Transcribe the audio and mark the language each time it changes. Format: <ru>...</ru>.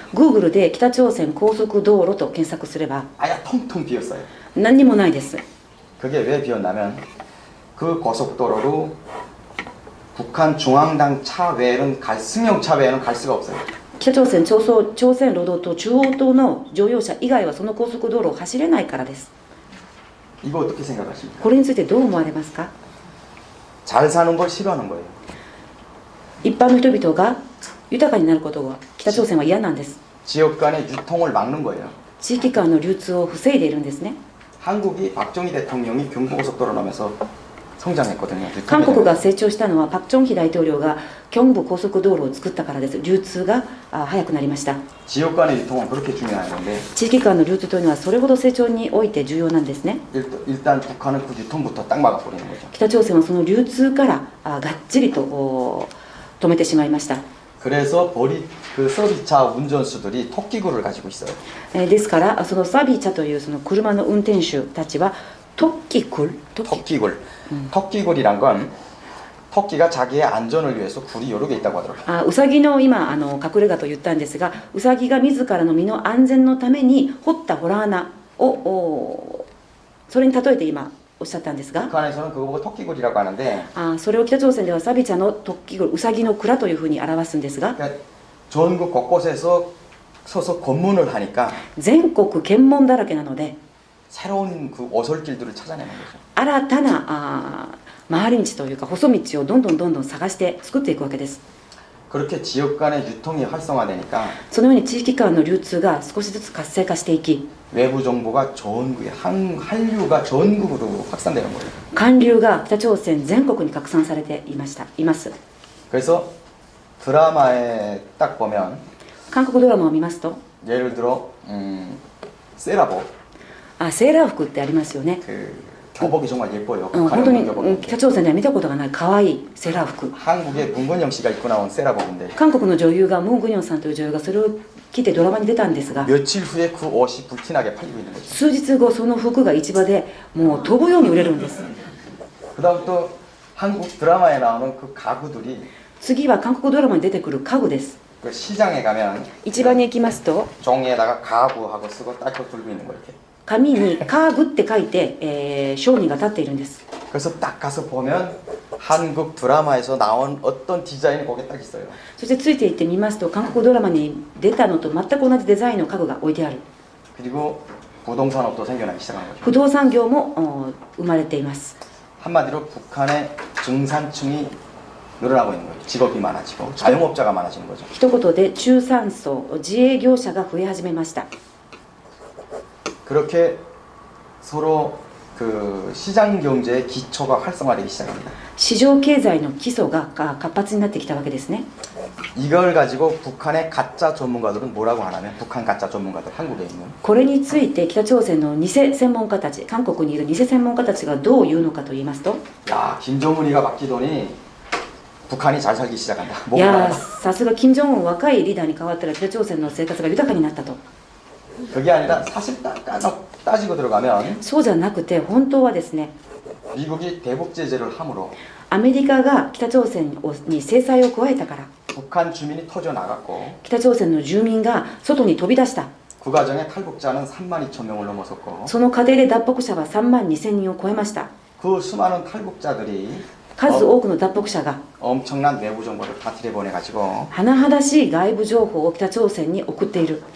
<ja>Google で北朝鮮高速道路と検索すれば</ja> <ko>아예 텅텅 비었어요.</ko> <ja>何にもないです。</ja> <ko>그게 왜 비었냐면 그 고속도로로 북한 중앙당 차 외에는 승용차 외에는 갈 수가 없어요.</ko> <ja>北朝鮮朝鮮労働党中央党の乗用車以外はその高速道路を走れないからです。</ja> <ko>이거 어떻게 생각하십니까?</ko> <ja>これについてどう思われますか？</ja> <ko>잘 사는 걸 싫어하는 거예요.</ko> <ja>一般の人々が豊かになることが北朝鮮は嫌なんです。</ja> <ko>지역 간의 유통을 막는 거예요.</ko> <ja>地域間の流通を防いでいるんですね。</ja> <ko>한국이 박정희 대통령이 경부고속도로 나면서 성장했거든요.</ko> <ja>韓国が成長したのはパク・チョンヒ大統領がキョンブ高速道路を作ったからです。流通が早くなりました。</ja> <ko>지역 간의 유통은 그렇게 중요한 건데</ko> <ja>地域間の流通というのはそれほど成長において重要なんですね。</ja> <ko>일단 북한은 그 유통부터 딱 막아버리는 거죠.</ko> <ja>北朝鮮はその流通からがっちりと止めてしまいました。</ja> <ko>그래서 그 서비차 운전수들이 토끼굴을 가지고 있어요.</ko> <ja>ですからそのサビチャというその車の運転手たちは토끼굴</ja> <ko>토끼굴이란 건 토끼가 자기의 안전을 위해서 굴이 여러 개 있다고 하더라고요.</ko> <ja>ウサギの今隠れ家と言ったんですが、ウサギが自らの身の安全のために掘った洞穴をそれに例えて今おっしゃったんですが、</ja> <ko>북한에서는 그거 보고 토끼굴이라고 하는데</ko> <ja>それを北朝鮮ではサビチャの토끼굴ウサギの蔵というふうに表すんですが、</ja> <ko>그러니까 전국 곳곳에서 서서 검문을 하니까</ko> <ja>全国検問だらけなので</ja> <ko>새로운 그 오솔길들을 찾아내는 거죠.</ko> <ja>新たな回り道というか細道をどんどん探して作っていくわけです。</ja> <ko>그렇게 지역 간의 유통이 활성화되니까</ko> <ja>そのように地域間の流通が少しずつ活性化していき、</ja> <ko>외부 정보가 전국에 한류가 전국으로 확산되는 거예요.</ko> <ja>韓流が北朝鮮全国に拡散されています。</ja> <ko>그래서 드라마에 딱 보면</ko> <ja>韓国ドラマを見ますと</ja> <ko>예를 들어 세라복</ko> <ja>セーラー服ってありますよね。</ja> <ko>그 교복이 정말 예뻐요.</ko> <ja>本</ja> <ko>북한의</ko> <ja>当に</ja> <ko>교복.</ko> <ja>北朝鮮では見たことがない可愛いセーラー服。</ja> <ko>한국에 문건영 씨가 입고 나온 세라복인데</ko> <ja>韓国の女優がムン・グニョンさんという女優がそれを着てドラマに出たんですが、</ja> <ko>며칠 후에 그 옷이 불티나게 팔리고 있는 거죠.</ko> <ja>数日後その服が市場でもう飛ぶように売れるんです。</ja> <ko>그다음 또 한국 드라마에 나오는 그 가구들이</ko> <ja>次は韓国ドラマに出てくる家具です。</ja> <ko>그 시장에 가면</ko> <ja>市場に行きますと</ja> <ko>종이에다가 가구하고 쓰고 딱딱 들고 있는 거 이렇게.</ko> <ja>紙に家具って書いて、商人が立っているんです。</ja> <ko>그래서 딱 가서 보면 한국 드라마에서 나온 어떤 디자인이 거기에 딱 있어요.</ko> <ja>そしてついていってみますと韓国ドラマに出たのと全く同じデザインの家具が置いてある。</ja> <ko>그리고 부동산업도 생겨나기 시작한 거죠.</ko> <ja>不動産業も生まれています。</ja> <ko>한마디로 북한의 중산층이 늘어나고 있는 거예요. 직업이 많아지고 자영업자가 많아지는 거죠.</ko> <ja>一言で中産層自営業者が増え始めました。</ja> <ko>그렇게 서로 그 시장 경제의 기초가 활성화되기 시작합니다.</ko> <ja>市場経済の基礎が活発になってきたわけですね。</ja> <ko>이걸 가지고 북한의 가짜 전문가들은 뭐라고 하냐면 북한 가짜 전문가들 한국에 있는</ko> <ja>これについて北朝鮮の偽専門家たち、韓国にいる偽専門家たちがどう言うのかと言いますと、</ja> <ko>야 김정은이가 바뀌더니 북한이 잘 살기 시작한다.</ko> <ja>いやさすが金正恩若いリーダーに変わったら北朝鮮の生活が豊かになったと。</ja> <ko>그게 아니라 사실 따지고 들어가면</ko> <ja>そうじゃなくて本当はですね、</ja> <ko>미국이 대북 제재를 함으로</ko> <ja>アメリカが北朝鮮に制裁を加えたから</ja> <ko>북한 주민이 터져 나갔고</ko> <ja>北朝鮮の住民が外に飛び出した。</ja> <ko>그 과정에 탈북자는 3만 2천 명을 넘어섰고</ko> <ja>その過程で脱北者は3万2000人を超えました。</ja> <ko>그 수많은 탈북자들이</ko> <ja>数多くの脱北者が</ja> <ko>엄청난 외부 정보를 다 들여보내가지고</ko> <ja>甚だしい外部情報を北朝鮮に送っている。</ja>